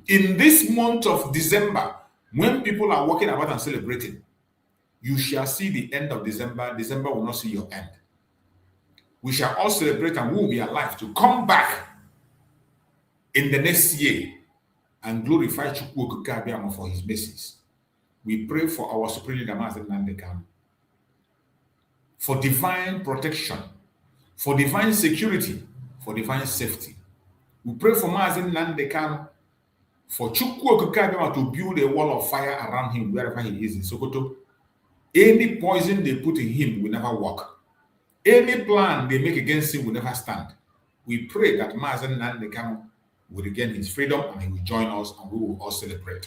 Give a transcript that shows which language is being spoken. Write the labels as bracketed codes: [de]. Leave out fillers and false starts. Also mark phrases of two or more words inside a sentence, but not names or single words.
[en] In this month of December, when people are walking about and celebrating, you shall see the end of December. December will not see your end. We shall all celebrate and we will be alive to come back in the next year and glorify Chukwu Okike Abịama for his mercies. We pray for our supreme leader, Mazi Nnamdi Kanu, for divine protection, for divine security, for divine safety. We pray for Mazi Nnamdi Kanu, for Chukwu Okike Abịama to build a wall of fire around him wherever he is in Sokoto. Any poison they put in him will never work. Any plan they make against him will never stand. We pray that Mazi Nnamdi Kanu will regain his freedom and he will join us and we will all celebrate.